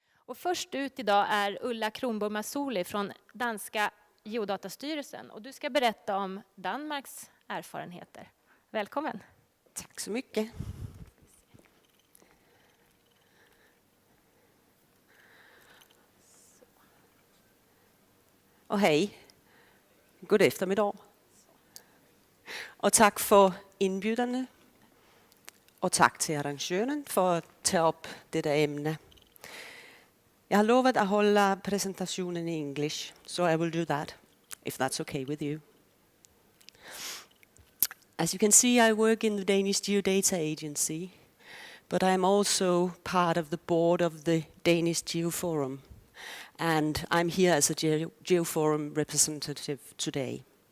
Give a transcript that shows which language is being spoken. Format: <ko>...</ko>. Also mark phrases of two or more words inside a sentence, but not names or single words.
<sv>Och först ut idag är Ulla Kronborg Mazzoli från danska Geodatastyrelsen. Och du ska berätta om Danmarks erfarenheter. Välkommen. Tack så mycket.</sv> <da>Og hej. God eftermiddag. Og tak for indbyderne. Og tak til arrangøren for at tage op dette emne. Jeg har lovet at holde præsentationen i</da> <en>English, so I will do that, if that's okay with you. As you can see, I work in the Danish Geodata Agency, but I'm also part of the board of the Danish Geoforum, and I'm here as a Geoforum representative today.</en>